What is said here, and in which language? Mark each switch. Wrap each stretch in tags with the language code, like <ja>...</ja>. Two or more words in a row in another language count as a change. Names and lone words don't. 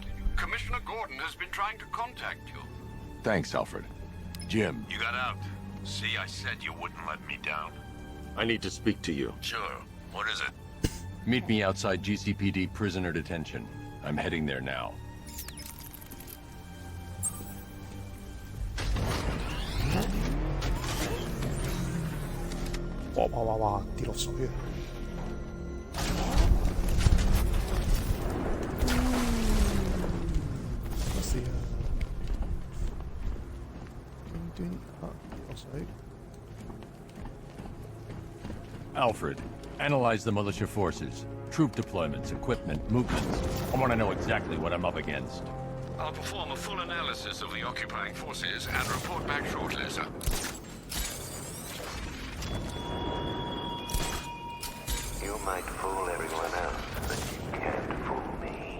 <en>Commissioner Gordon has been trying to contact you. Thanks, Alfred. Jim. You got out. See, I said you wouldn't let me down. I need to speak to you. Sure. What is it? Meet me outside GCPD prisoner detention. I'm heading there now.</en> <yue>哇！跌落水啊！乜事啊？端啊跌落水。</yue> <en>Alfred, analyze the militia forces, troop deployments, equipment, movements. I want to know exactly what I'm up against. I'll perform a full analysis of the occupying forces and report back shortly, sir. You might fool everyone else, but you can't fool me.</en>